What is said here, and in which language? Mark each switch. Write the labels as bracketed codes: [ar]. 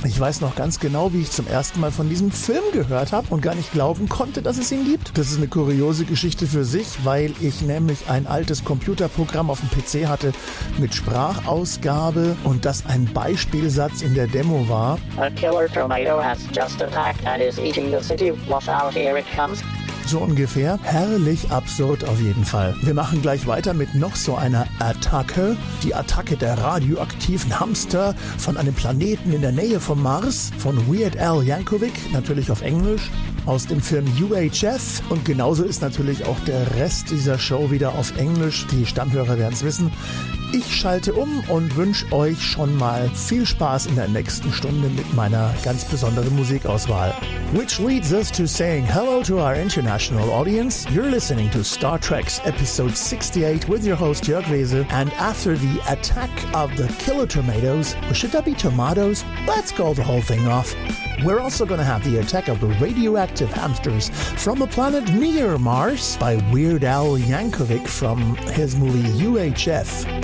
[de] Ich weiß noch ganz genau, wie ich zum ersten Mal von diesem Film gehört habe und gar nicht glauben konnte, dass es ihn gibt. Das ist eine kuriose Geschichte für sich, weil ich nämlich ein altes Computerprogramm auf dem PC hatte mit Sprachausgabe und das ein Beispielsatz in der Demo war. [en] A killer tomato has just attacked and is eating the city. Watch out, here it comes. [de] So ungefähr. Herrlich absurd auf jeden Fall. Wir machen gleich weiter mit noch so einer Attacke. Die Attacke der radioaktiven Hamster von einem Planeten in der Nähe vom Mars von Weird Al Yankovic, natürlich auf Englisch, aus dem Film UHF. Und genauso ist natürlich auch der Rest dieser Show wieder auf Englisch. Die Stammhörer werden es wissen. Ich schalte um und wünsche euch schon mal viel Spaß in der nächsten Stunde mit meiner ganz besonderen Musikauswahl. [en] Which leads us to saying hello to our international audience. You're listening to Star Treks Episode 68 with your host Jörg Wese. And after the attack of the killer tomatoes, or should that be tomatoes? Let's call the whole thing off. We're also going to have the attack of the radioactive hamsters from a planet near Mars by Weird Al Yankovic from his movie UHF.